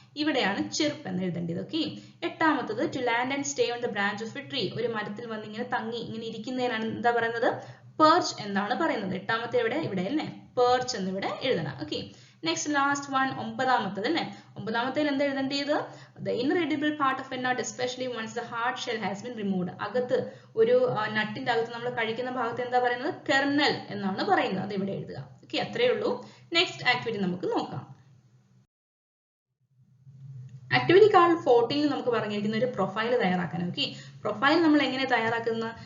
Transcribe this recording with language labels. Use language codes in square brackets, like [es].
[ml] ഇവിടെയാണ് ചിർപ്പ് എന്ന് എഴുതേണ്ടത്. Okay, 8ാമത്തത് [en] to land and stay on the branch of a tree, [ml] ഒരു മരത്തിൽ വന്ന് ഇങ്ങനെ തങ്ങി ഇങ്ങനെ ഇരിക്കുന്നതിനാണ് എന്താ പറയുന്നത്? പെർച്ച് എന്നാണ് പറയുന്നത്. 8ാമത്തെ എവിടെ? ഇവിടെ അല്ലേ, പെർച്ച് എന്ന് ഇവിടെ എഴുതണം. ഓക്കെ, [en] next last one [ml] 9ാമത്തത് അല്ലേ. 9ാമത്തേൽ എന്താ എഴുതേണ്ടത്? [en] the inner edible part of a nut especially once the hard shell has been removed. [ml] അകത്ത് ഒരു നട്ടിന്റെ അകത്ത് നമ്മൾ കഴിക്കുന്ന ഭാഗത്ത് എന്താ പറയുന്നത്? കെർണൽ എന്നാണ് പറയുന്നത്. അത് ഇവിടെ എഴുതുക. ഓക്കെ, അത്രേ ഉള്ളൂ. നെക്സ്റ്റ് ആക്ടിവിറ്റി നമുക്ക് നോക്കാം. ആക്ടിവിറ്റി കാർഡ് 14 നമുക്ക് പറഞ്ഞിരിക്കുന്ന ഒരു പ്രൊഫൈൽ തയ്യാറാക്കാൻ. ഓക്കെ, പ്രൊഫൈൽ നമ്മൾ എങ്ങനെ തയ്യാറാക്കുന്ന?